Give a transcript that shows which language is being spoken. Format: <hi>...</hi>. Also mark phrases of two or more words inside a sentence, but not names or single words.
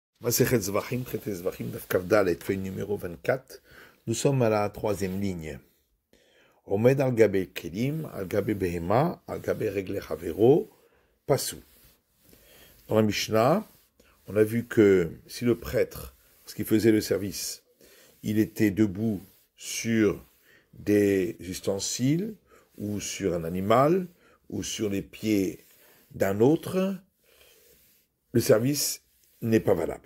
<he>מסכת זבחים,</he> <fr>traité Zvachim,</fr> <he>דף כף דלת,</he> <fr>feuille numéro 24. Nous sommes à la troisième ligne.</fr> <he>עומד על גבי כלים, על גבי בהמה, על גבי רגלי חבירו, passou.</he> <fr>Dans la Mishnah, on a vu que si le prêtre, parce qu'il faisait le service, il était debout sur des ustensiles, ou sur un animal, ou sur les pieds d'un autre, le service n'est pas valable.</fr>